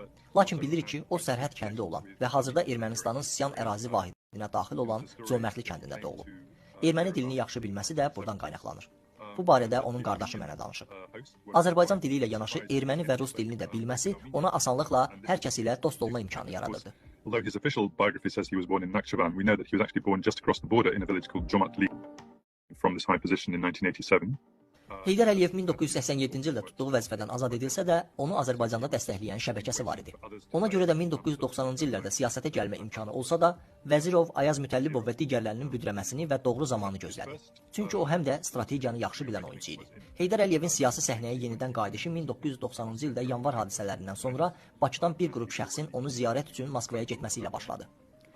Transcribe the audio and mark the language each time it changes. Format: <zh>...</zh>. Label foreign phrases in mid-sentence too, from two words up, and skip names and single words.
<az>Lakin bilirik ki, o sərhəd kəndi olan və hazırda Ermənistanın Sisiyan ərazi vahidinə daxil olan Cömərtli kəndində doğulub. Erməni dilini yaxşı bilməsi də buradan qaynaqlanır. Bu barədə onun qardaşı mənə danışıb. Azərbaycan dili ilə yanaşı erməni və rus dilini də bilməsi ona asanlıqla hər kəs ilə dost olma imkanı yaradırdı.</az> <en>Although his official biography says he was born in Nakhchivan, we know that he was actually born just across the border in a village called Jomatli from this high position in 1987.</en> <az>Heydər Əliyev 1987-ci ildə tutduğu vəzifədən azad edilsə də, onu Azərbaycanda dəstəkləyən şəbəkəsi var idi. Ona görə də 1990-cı illərdə siyasətə gəlmə imkanı olsa da, Vəzirov, Ayaz Mütəllibov və digərlərinin büdrəməsini və doğru zamanı gözlədi. Çünki o həm də strategiyanı yaxşı bilən oyuncu idi. Heydər Əliyevin siyasi səhnəyə yenidən qayıdışı 1990-cı ildə yanvar hadisələrindən sonra Bakıdan bir qrup şəxsin onu ziyarət üçün Moskvaya getməsi ilə başladı.</az>